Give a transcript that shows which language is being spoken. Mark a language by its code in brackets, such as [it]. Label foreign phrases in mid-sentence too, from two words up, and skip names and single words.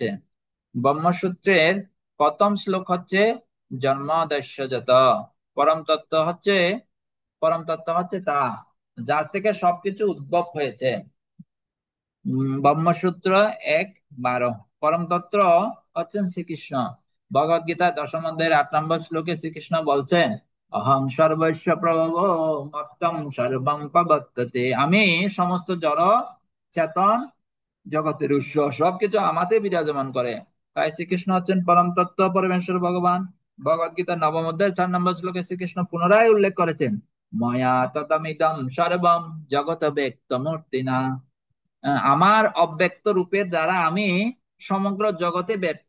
[bn] ব্রহ্মসূত্রের প্রথম শ্লোক হচ্ছে [sa] জন্মাদ্যস্য যত, [bn] পরম তত্ত্ব হচ্ছে, পরম তত্ত্ব হচ্ছে তা যার থেকে সবকিছু উদ্ভব হয়েছে। ব্রহ্মসূত্র 1:12। পরম তত্ত্ব হচ্ছেন শ্রীকৃষ্ণ। ভগবদ গীতার দশম অধ্যায়ের 8 নম্বর শ্লোকে শ্রীকৃষ্ণ বলছেন, [sa] অহং সর্বস্য প্রভব মত্তম সর্বং প্রবর্ততে, [bn] আমি সমস্ত জড় চেতন জগতের উৎস, সবকিছু আমাতে বিরাজমান করে। তাই শ্রীকৃষ্ণ হচ্ছেন পরম তত্ত্ব, পরমেশ্বর ভগবান। ভগবদ গীতার 9 অধ্যায়ের 4 নম্বর শ্লোকে শ্রীকৃষ্ণ পুনরায় উল্লেখ করেছেন, [sa] ময়া ততমিদম সর্বম জগত ব্যক্ত মূর্তিনা, [bn] আমার অব্যক্ত রূপের দ্বারা আমি সমগ্র জগতে ব্যক্ত।